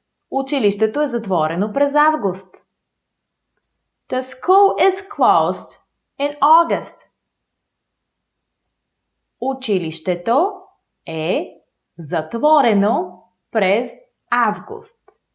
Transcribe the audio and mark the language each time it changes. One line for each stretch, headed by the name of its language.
Bulgarian: Училището е затворено през август.
English: The school is closed in August.
Bulgarian: Училището е затворено през август.